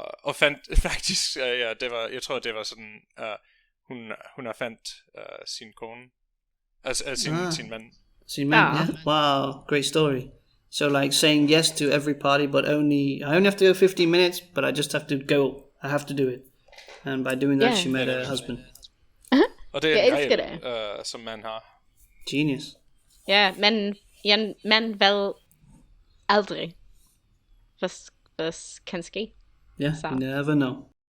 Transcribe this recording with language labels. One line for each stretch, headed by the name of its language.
Danish: Og fandt faktisk, det var, jeg tror det var sådan, hun har fandt sin kone, altså sin mand. Sin mand,
English: yeah. Wow, great story. So like saying yes to every party, but I only have to go 15 minutes, but I just have to go. I have to do it. And by doing that, she met a husband.
Danish: Og det er en regel, som man har.
English: Genius.
Danish: Ja, men man ved aldrig, hvad kan ske.
English: Yeah, you never know.